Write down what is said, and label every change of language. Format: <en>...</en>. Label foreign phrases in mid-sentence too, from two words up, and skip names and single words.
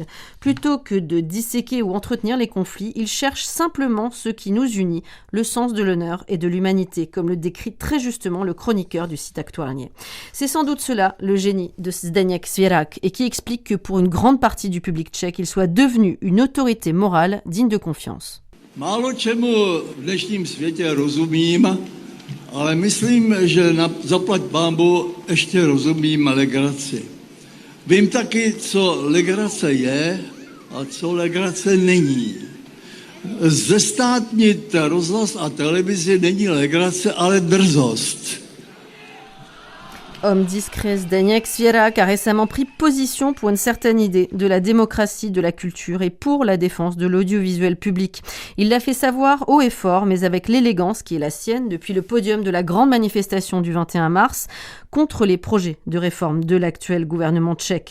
<fr>Plutôt que de disséquer ou entretenir les conflits, il cherche simplement ce qui nous unit, le sens de l'honneur et de l'humanité, comme le décrit très justement le chroniqueur du site Aktuálně. C'est sans doute cela, le génie de Zdeněk Svěrák, et qui explique que pour une grande partie du public tchèque, il soit devenu une autorité morale digne de confiance.</fr> <cs>Málo čemu v dnešním světě rozumím, ale myslím, že zaplať pánbu ještě rozumím legraci. Vím taky, co legrace je a co legrace není. Zestátnit rozhlas a televizi není legrace, ale drzost.</cs> <fr>Homme discret, Zdeněk Svěrák a récemment pris position pour une certaine idée de la démocratie, de la culture et pour la défense de l'audiovisuel public. Il l'a fait savoir haut et fort, mais avec l'élégance qui est la sienne depuis le podium de la grande manifestation du 21 mars contre les projets de réforme de l'actuel gouvernement tchèque.</fr>